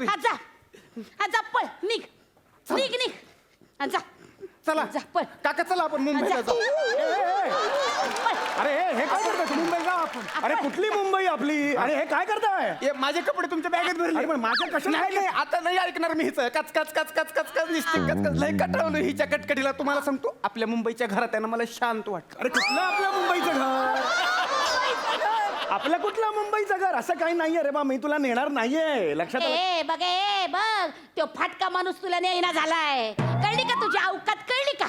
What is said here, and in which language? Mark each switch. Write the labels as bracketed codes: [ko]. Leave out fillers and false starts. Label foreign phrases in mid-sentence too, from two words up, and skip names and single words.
[mr] जा पळ निघ हा, जा चला जा, पळ. काका चला आपण मुंबईला जा. जाऊ अरे हे काय करताय मुंबई जाऊ आपण अरे कुठली मुंबई आपली अरे हे काय करताय हे माझे कपडे तुमच्या बॅगेत भरले अरे पण माझ्या कशाला नाही आता नाही ऐकणार मी हिचं कच कच कच कच कच कच निसते कच कच लय कटावलं हिच्या कटकटीला तुम्हाला सांगतो आपल्या मुंबईच्या घरात आहे ना मला शांत वाटतं अरे कुठलं आपल्या मुंबईचं घर आपलं कुठलं मुंबईचं घर असं काही नाहीये रे बा मी तुला नेणार नाहीये लक्षात आलं? बघ तो फाटका माणूस तुला नेईना झालाय कळली का तुझी अवकात कळली का